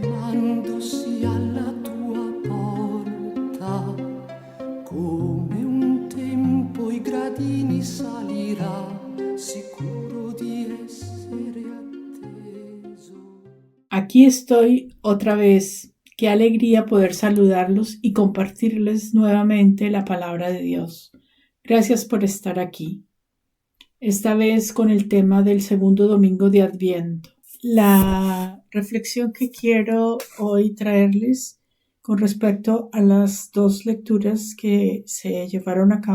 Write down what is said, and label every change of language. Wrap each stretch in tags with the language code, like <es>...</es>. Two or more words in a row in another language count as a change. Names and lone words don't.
<it>avvicinandosi alla tua porta, come un tempo i gradini salirà, sicuro di essere atteso.</it> <es>Aquí estoy otra vez. Qué alegría poder saludarlos y compartirles nuevamente la palabra de Dios. Gracias por estar aquí. Esta vez con el tema del segundo domingo de Adviento. La reflexión que quiero hoy traerles con respecto a las dos lecturas que se llevaron a</es>